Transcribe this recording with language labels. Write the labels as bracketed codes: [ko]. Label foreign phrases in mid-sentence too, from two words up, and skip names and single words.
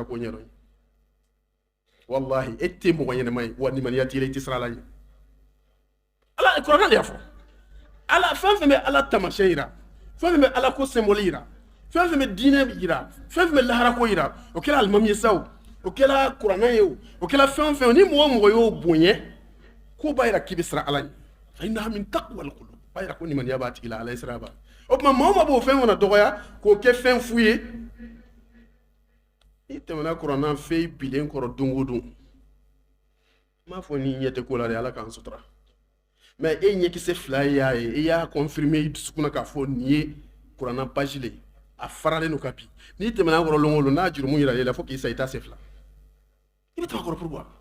[bm] ko ɲɛdɔn wallahi e tɛ mɔgɔ ɲɛnɛma ye wa nimaniya t'i la i tɛ sira la ɲɛ ala kuranɛ de y'a fɔ ala fɛn fɛn bɛ ala taamasiyɛn yira fɛn fɛn bɛ ala ko symbole yira fɛn fɛn bɛ diinɛ yira fɛn fɛn bɛ lahara ko yira o kɛra alimami ye sa o kɛra kuranɛ ye o kɛra fɛn fɛn ni mɔgɔ mɔgɔ y'o bonya ko b'a yira k'i bɛ siran ala ɲɛ [ar] فإنها من تقوى القلوب [bm] b'a yira ko nimaniya b'a tigi la ala ye sira b'a o tuma maa o maa b'o fɛn fana dɔgɔya k'o kɛ fɛn fu ye i tɛmɛna kuranna fɛn bilen kɔrɔ don o don n m'a fɔ n'i ɲɛ tɛ ko la dɛ ala k'an sutura mais e ɲɛkisɛ fila y'a ye i y'a confirmer i dusukun na k'a fɔ nin ye kuranna page le a faralen don ka bi n'i tɛmɛna kɔrɔ don o don n'a jurumu yira i la fo k'i sa i t'a se fila i bɛ tɛmɛ kɔrɔ pourquoi